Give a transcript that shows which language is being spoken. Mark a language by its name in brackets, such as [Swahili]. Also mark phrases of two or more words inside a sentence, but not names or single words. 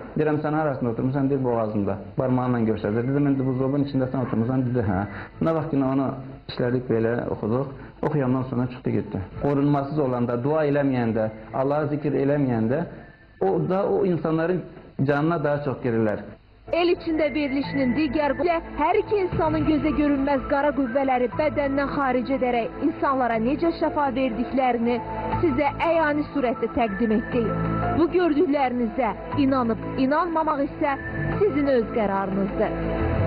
[Turkish] Direm sen arasında oturmuşsan bir boğazında. Parmağınla gösterdi. Dedim ben de buzdolabının içinde sen oturmuşsan dedi ha. Buna bak yine onu işledik böyle okuduk. [Azerbaijani] Okuyandan sonra çıktı gitti. Korunmasız olanda, dua eləməyəndə, Allah'a zikir eləməyəndə o insanların canına daha çok girirler. El içində verilişinin digər hər iki insanın gözə görünməz qara qüvvələri bədəndən xaric edərək insanlara necə şəfa verdiklərini sizə əyani surətdə təqdim etdik. Bu gördüklərinizə inanıb inanmamaq isə sizin öz qərarınızdır.